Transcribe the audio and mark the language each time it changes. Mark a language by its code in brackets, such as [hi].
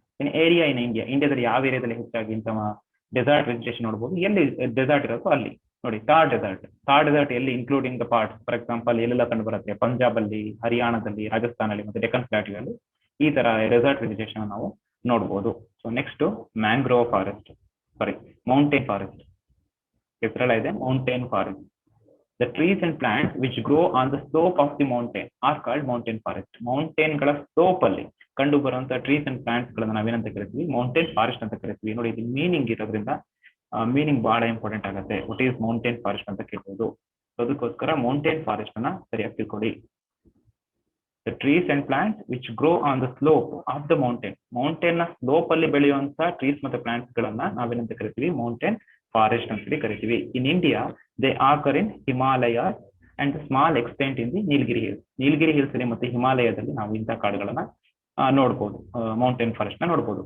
[kn] ಇನ್ area ಇನ್ ಇಂಡಿಯಾದಲ್ಲಿ ಯಾವ ಏರಿಯಾದಲ್ಲಿ ಹೆಚ್ಚಾಗಿ ಇಂಥ ಡೆಸರ್ಟ್ ವೆಜಿಟೇಷನ್ ನೋಡ್ಬೋದು, ಎಲ್ಲಿ ಡೆಸರ್ಟ್ ಇರುತ್ತೋ ಅಲ್ಲಿ ನೋಡಿ. ಥಾರ್ ಡೆಸರ್ಟ್ ಎಲ್ಲಿ including the parts, for example ಎಲ್ಲೆಲ್ಲ ಕಂಡು ಬರುತ್ತೆ, ಪಂಜಾಬ್ ಅಲ್ಲಿ, ಹರಿಯಾಣದಲ್ಲಿ, ರಾಜಸ್ಥಾನಲ್ಲಿ ಮತ್ತು ಡೆಕ್ಕನ್ ಪ್ಲಾಟ್ಯೂಯಲ್ಲಿ ಈ ತರ ಡೆಸರ್ಟ್ ವೆಜಿಟೇಷನ್ ನಾವು ನೋಡ್ಬೋದು. [en] So next mangrove forest, mountain forest. [kn] ಹೆಸರೆಲ್ಲ ಇದೆ, mountain forest. [en] The trees and plants which grow on the slope of the mountain are called mountain forest. [kn] Mountain ಗಳ ಸ್ಲೋಪ್ ಅಲ್ಲಿ ಕಂಡು ಬರುವಂತ ಟ್ರೀಸ್ ಅಂಡ್ ಪ್ಲಾಂಟ್ಸ್ ಗಳನ್ನ ನಾವೇನಂತ ಕರಿತೀವಿ, ಮೌಂಟೇನ್ ಫಾರೆಸ್ಟ್ ಅಂತ ಕರಿತೀವಿ. ನೋಡಿ, ಇದು ಮೀನಿಂಗ್ ಇರೋದ್ರಿಂದ ಮೀನಿಂಗ್ ಬಹಳ ಇಂಪಾರ್ಟೆಂಟ್ ಆಗುತ್ತೆ. [en] what is mountain forest [kn] ಅಂತ ಕೇಳ್ಬೋದು. ಅದಕ್ಕೋಸ್ಕರ ಮೌಂಟೇನ್ ಫಾರೆಸ್ಟ್ ಅನ್ನ ಸರಿಯಾಗಿ ತಿಳ್ಕೊಳ್ಳಿ. [en] The trees and plants which grow on the slope of the mountain. [kn] Mountain ನ ಸ್ಲೋಪ್ ಅಲ್ಲಿ ಬೆಳೆಯುವಂತ ಟ್ರೀಸ್ ಮತ್ತೆ ಪ್ಲಾಂಟ್ಸ್ ಗಳನ್ನ ನಾವೇನಂತ ಕರಿತೀವಿ, ಮೌಂಟೇನ್ ಫಾರೆಸ್ಟ್ ಅಂತ ಕರಿತೀವಿ. [en] In India they occur in Himalaya and small extent in the Nilgiri hills. [kn] Nilgiri hills ಅಲ್ಲಿ ಮತ್ತೆ ಹಿಮಾಲಯದಲ್ಲಿ ನಾವು ಇಂಥ ಕಾಡುಗಳನ್ನ ನೋಡ್ಬೋದು, ಮೌಂಟೇನ್ ಫಾರೆಸ್ಟ್ ನ ನೋಡ್ಬೋದು.